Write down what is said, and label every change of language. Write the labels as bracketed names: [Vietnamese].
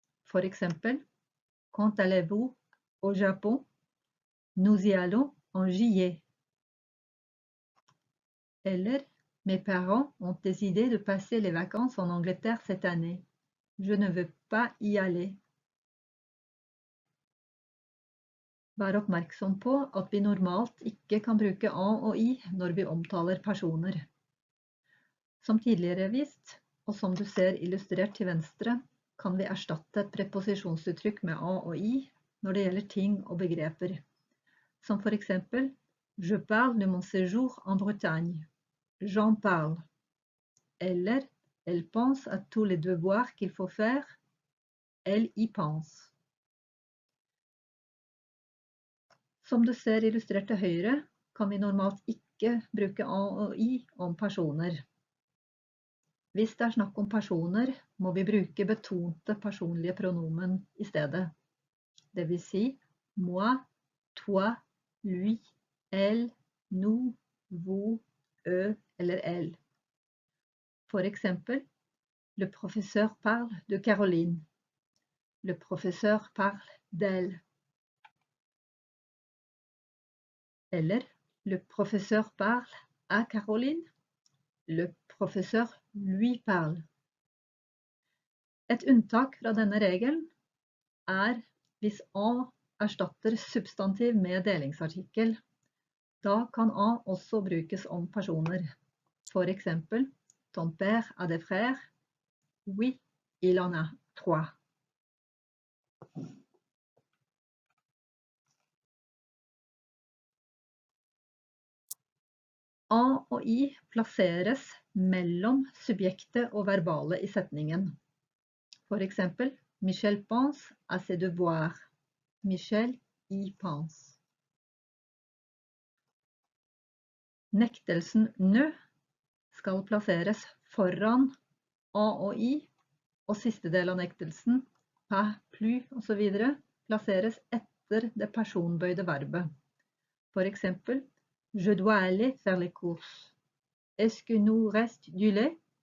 [Norwegian] For eksempel, [French] quand allez-vous au Japon? Nous y allons en juillet. [Norwegian] Eller, [French] mes parents ont décidé de passer les vacances en Angleterre cette année. Je ne veux pas y aller. [Norwegian] Vær oppmerksom på at vi normalt ikke kan bruke a og i når vi omtaler personer. Som tidligere vist, og som du ser illustrert til venstre, kan vi erstatte et preposisjonsuttrykk med a og i når det gjelder ting og begreper. Som for eksempel, [French] je parle de mon séjour en Bretagne. J'en parle. [Norwegian] Eller, [French] elle pense à tous les devoirs qu'il faut faire. Elle y pense. [Norwegian] Som du ser illustrert til høyre, kan vi normalt ikke bruke a og i om personer. Hvis det er snakk om personer, må vi bruke betonte personlige pronomen i stedet. Det vil si moi, toi, lui, elle, nous, vous, eux eller elle. For eksempel, [French] le professeur parle de Caroline. Le professeur parle d'elle. [Norwegian] Eller, [French] le professeur parle à Caroline. Le professeur lui parle. [Norwegian] Et unntak fra denne regelen er hvis a erstatter substantiv med delingsartikkel. Da kan a også brukes om personer. For eksempel, [French] ton père a des frères? Oui, il en a 3. [Norwegian] A og I plasseres mellom subjektet og verbale i setningen. For eksempel, [French] Michel pense à ses devoirs. Michel y pense. [Norwegian] Nektelsen ne skal plasseres foran A og I, og siste del av nektelsen, pas plus og så videre, plasseres etter det personbøyde verbet. For eksempel, [French] je dois aller faire les courses. Est-ce que nous reste du lait?